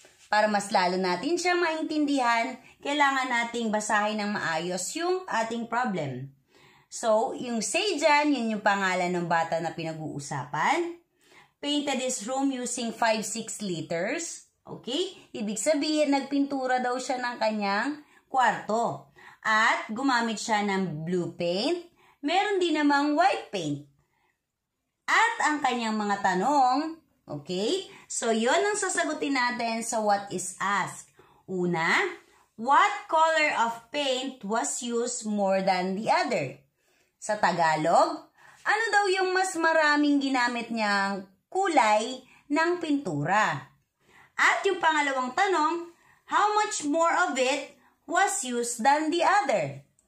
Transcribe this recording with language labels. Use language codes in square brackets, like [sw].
[tl] Para mas lalo natin siya maintindihan, kailangan nating basahin ng maayos yung ating problem. So, yung Sejan, yun yung pangalan ng bata na pinag-uusapan. [en] Painted this room using 5-6 liters. Okay? [tl] Ibig sabihin, nagpintura daw siya ng kanyang kwarto. At gumamit siya ng blue paint. Meron din namang white paint. At ang kanyang mga tanong, okay? So, yon ang sasagutin natin sa what is asked. [en] Una, what color of paint was used more than the other? [tl] Sa Tagalog, ano daw yung mas maraming ginamit niyang kulay ng pintura? At yung pangalawang tanong, [en] how much more of it was used than the other?